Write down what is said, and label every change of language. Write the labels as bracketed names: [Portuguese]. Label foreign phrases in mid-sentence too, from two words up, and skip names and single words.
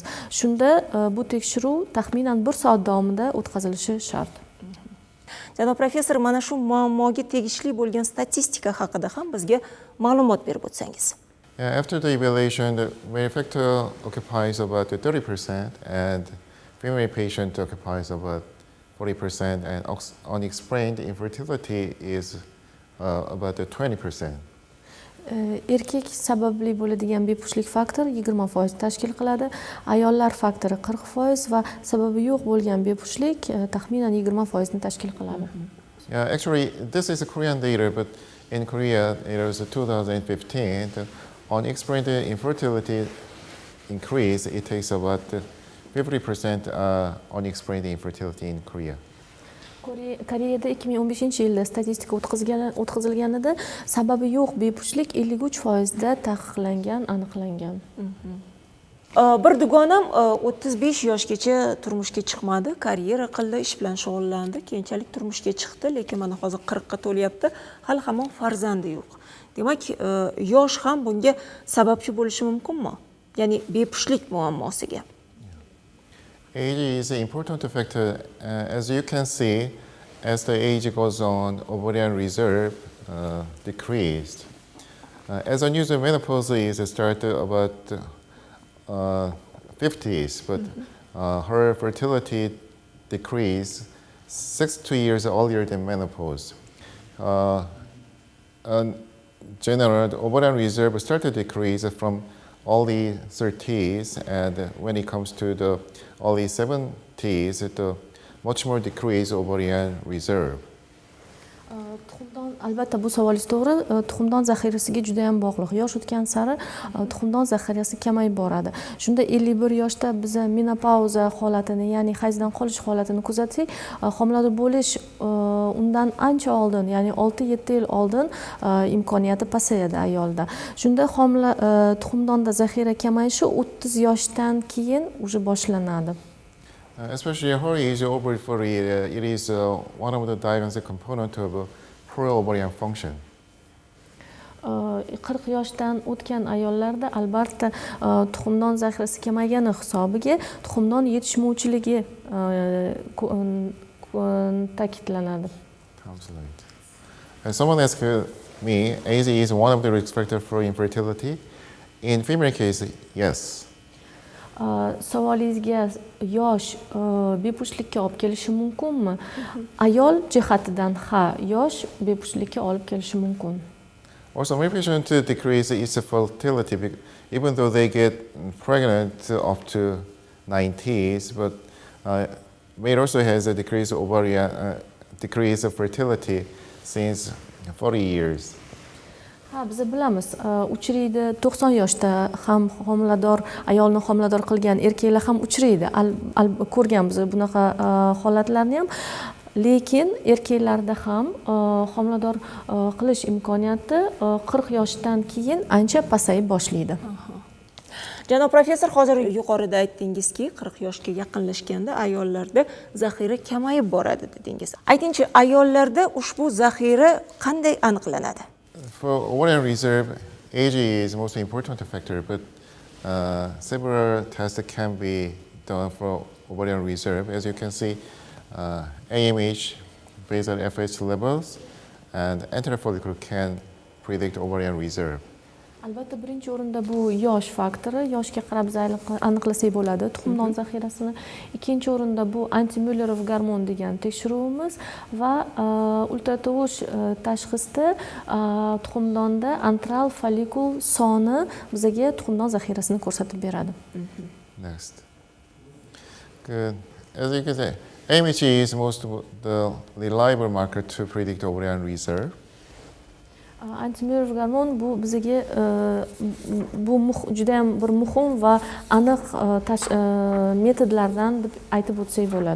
[Uzbek] Shunda bu tekshiruv taxminan 1 soat davomida o'tkazilishi shart. Janob professor, mana shu muammoga tegishli bo'lgan statistika haqida ham bizga ma'lumot berib o'tsangiz. [English] After the evaluation, the male factor occupies about 30% and female patient occupies about 40%, and unexplained infertility is about 20%. [Uzbek] Erkak sababli bo'ladigan bepushtlik faktori 20% tashkil qiladi, ayollar faktori 40% va sababi yo'q bo'lgan bepushtlik taxminan 20% ni tashkil qiladi. [English] Yeah, actually, this is a Korean data, but in Korea, it was 2015. The unexplained infertility increase. It takes about 50% unexplained infertility in Korea. [Uzbek] Koreyada 2015-yilda statistika o'tkazilganida sababi yo'q bepushtlik 53% da taqiqlangan, aniqlangan. Bir dugonam 35 yoshgacha turmushga chiqmadi, karyera qildi, ish bilan shug'ullandi, keyinchalik turmushga chiqdi, lekin mana hozir 40 ga to'lyapti, hali hamon farzandi yo'q. Demak, yosh ham bunga sababchi bo'lishi mumkinmi? Ya'ni bepushtlik muammosiga. [English] Age is an important factor. As you can see, as the age goes on, ovarian reserve decreased. As a usual, menopause is started about 50s, but her fertility decreased 6 to 2 years earlier than menopause. In general, the ovarian reserve started to decrease from early 30s, and when it comes to the early 70s, the much more decreased ovarian reserve. [Uzbek] Tuxumdon, albatta bu savolingiz to'g'ri, tuxumdon zaxirasiga juda ham bog'liq. Yosh o'tgan sari tuxumdon zaxirasi kamayib boradi. Shunda 51 yoshda biz menopauza holatini, ya'ni hayzdan qolish holatini kuzatsak, homilador bo'lish undan ancha oldin, ya'ni 6-7 yil oldin imkoniyati pasayadi ayolda. Shunda tuxumdonda zaxira kamayishi 30 yoshdan keyin уже boshlanadi. [English] Especially her age over 40, it is one of the diagnostic component of poor ovarian function. [Uzbek] 40 yoshdan o'tgan ayollarda albatta tuxumdon zaxirasi kamaygani hisobiga tuxumdon yetishmovchiligi ta'kidlanadi. [English] Someone asked me, age is one of the risk factors for infertility. In female case, yes. [Uzbek] Savolingizga yosh bepushtlikka olib kelishi mumkinmi? Ayol jihatidan ha, yosh bepushtlikka olib kelishi mumkin. [English] Also, many patients decrease its fertility even though they get pregnant up to 90s, but may also has a decrease of ovarian, decrease of fertility since 40 years. [Uzbek] Ha, biz bilamiz, uchraydi 90 yoshda ham homilador ayolni homilador qilgan erkaklar ham uchraydi. Ko'rganmiz bunaqa holatlarni ham. Lekin erkaklarda ham homilador qilish imkoniyati 40 yoshdan keyin ancha pasayib boshlaydi. Janob professor, hozir yuqorida aytdingizki, 40 yoshga yaqinlashganda ayollarda zaxira kamayib boradi dedingiz. Aytingchi, ayollarda ushbu zaxira qanday aniqlanadi? [English] For ovarian reserve, age is the most important factor, but several tests can be done for ovarian reserve. As you can see, AMH, basal FH levels, and anterior follicle can predict ovarian reserve. [Uzbek] Albatta birinchi o'rinda bu yosh faktori, yoshga qarab aniqlasak bo'ladi tuxumdon zaxirasini. Ikkinchi o'rinda bu antimüllerov gormon degan tekshiruvimiz va ultratovush tashxisda tuxumdonda antral follikul soni bizga tuxumdon zaxirasini ko'rsatib beradi. [English] Next. Good. As you can see, AMH is most the reliable marker to predict ovarian reserve. [Uzbek] Antimüllerov gormon bu bizga bu juda ham bir muhim va aniq metodlardan deb aytib o'tsak bo'ladi.